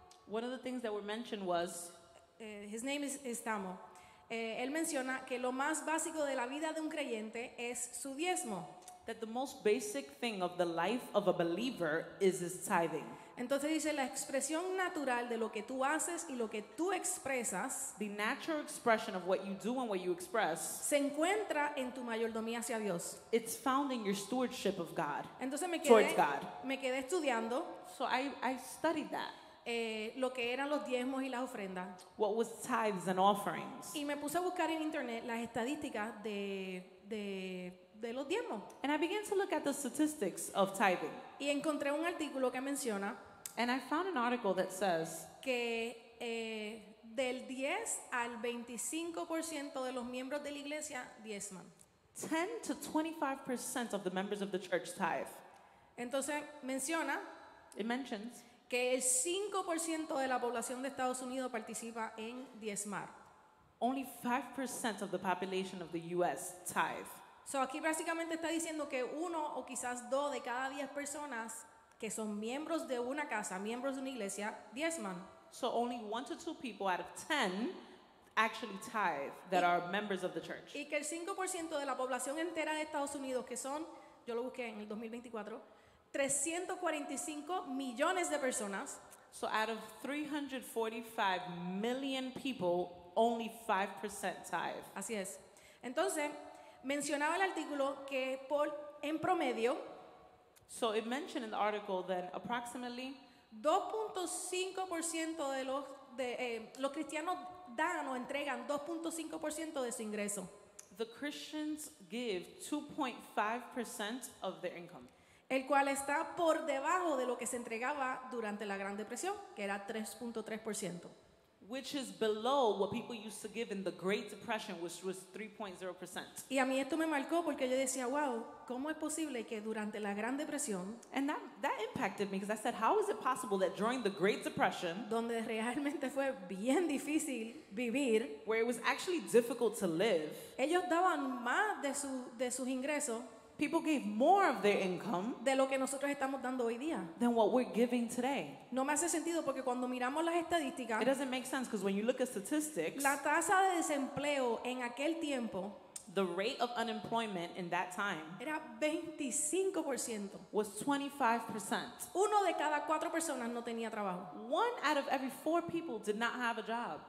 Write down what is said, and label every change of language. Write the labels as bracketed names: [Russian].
[English] One of the things that were mentioned was his name is Tamo. [Spanish] Él menciona que lo más básico de la vida de un creyente es su diezmo. [English] that the most basic thing of the life of a believer is his tithing. [Spanish] Entonces dice la expresión natural de lo que tú haces y lo que tú expresas [English] The natural expression of what you do and what you express, [Spanish] se encuentra en tu mayordomía hacia Dios. [English] it's found in your stewardship of God. [Spanish] Entonces [English] Towards God. [Spanish] me quedé estudiando [English] So I studied that. [Spanish] lo que eran los diezmos y las ofrendas. [English] What was tithes and offerings? [Spanish] Y me puse a buscar en internet las estadísticas de los diezmos. [English] And I began to look at the statistics of tithing. [Spanish] Y encontré un artículo que menciona [English] And I found an article that says [Spanish] que del 10 al 25% de los miembros de la iglesia diezman. [English] 10 to 25% of the members of the church tithe. [Spanish] Entonces menciona [English] It mentions [Spanish] que el 5% de la población de Estados Unidos participa en diezmar. [English] only 5% of the population of the U.S. tithe. [Spanish] So aquí básicamente está diciendo que 1 o quizás 2 de cada 10 personas que son miembros de una casa, miembros de una iglesia, diezman. [English] So only 1 to 2 people out of 10 actually tithe that are members of the church. [Spanish] Y que el 5% de la población entera de Estados Unidos, que son, yo lo busqué en el 2024, 345 millones de personas, [English] So out of 345 million people, only 5% tithe. [Spanish] así es. Entonces, mencionaba el artículo que en promedio, [English] So it mentioned in the article that approximately [Spanish] 2.5% de los cristianos dan o entregan 2.5% de su ingreso. [English] the Christians give 2.5% of their income, [Spanish] El cual está por debajo de lo que se entregaba durante la Gran Depresión, que era 3.3%. [English] which is below what people used to give in the Great Depression, which was 3.0%. [Spanish] Y a mí esto me marcó porque yo decía, wow, ¿cómo es posible que durante la Gran Depresión, [English] And that impacted me because I said, how is it possible that during the Great Depression, [Spanish] donde realmente fue bien difícil vivir, [English] where it was actually difficult to live, [Spanish] ellos daban más de sus ingresos [English] people gave more of their income [Spanish] de lo que nosotros estamos dando hoy día? [English] than what we're giving today? [Spanish] No me hace sentido porque cuando miramos las estadísticas, [English] It doesn't make sense because when you look at statistics, [Spanish] la tasa de desempleo en aquel tiempo [English] the rate of unemployment in that time [Spanish] era 25%. [English] was 25%. [Spanish] Uno de cada 4 personas no tenía trabajo. [English] 1 out of every 4 people did not have a job.